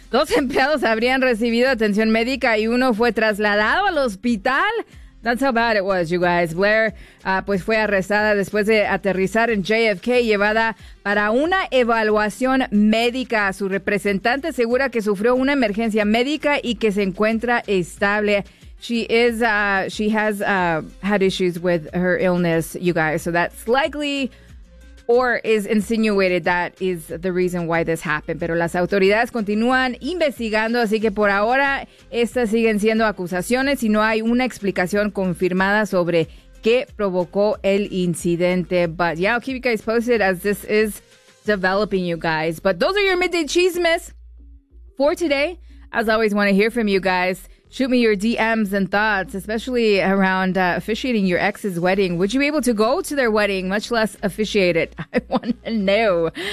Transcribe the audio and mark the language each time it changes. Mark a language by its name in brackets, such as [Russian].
[Spanish] Dos empleados habrían recibido atención médica y uno fue trasladado al hospital. [English] That's how bad it was, you guys. [Spanish] Blair, pues fue arrestada después de aterrizar en JFK y llevada para una evaluación médica. Su representante asegura que sufrió una emergencia médica y que se encuentra estable. [English] She has had issues with her illness, you guys. So that's likely or is insinuated that is the reason why this happened. [Spanish] Pero las autoridades continúan investigando, así que por ahora estas siguen siendo acusaciones y no hay una explicación confirmada sobre qué provocó el incidente. [English] But yeah, I'll keep you guys posted as this is developing, you guys. But those are your Midday Chismes for today. As always, want to hear from you guys. Shoot me your DMs and thoughts, especially around officiating your ex's wedding. Would you be able to go to their wedding, much less officiate it? I want to know.